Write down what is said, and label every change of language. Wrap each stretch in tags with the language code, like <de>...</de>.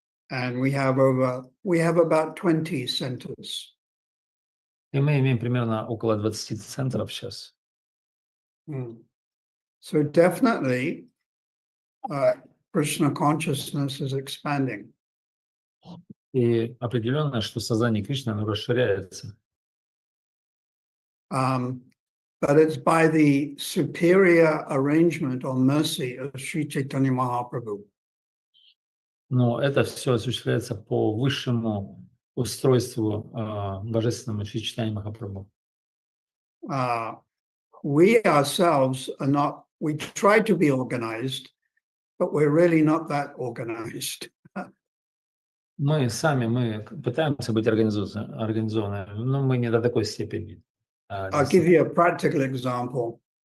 <en>And we have about 20 centers.</en> <ru>И мы имеем примерно около 20 центров сейчас.</ru> <en>So definitely, Krishna consciousness is expanding.</en> <ru>И определенно, что сознание Кришны, оно расширяется.</ru> <en>But it's by the superior arrangement or mercy of Sri Chaitanya Mahaprabhu.</en> <ru>Но это все осуществляется по высшему устройству божественному Шри Чайтаньи Махапрабху.</ru> <en>We ourselves are not, we try to be organized, but we're really not that organized.</en> <ru>Мы пытаемся быть организованными, но мы не до такой степени.</ru> <en>I'll give you a practical example</en>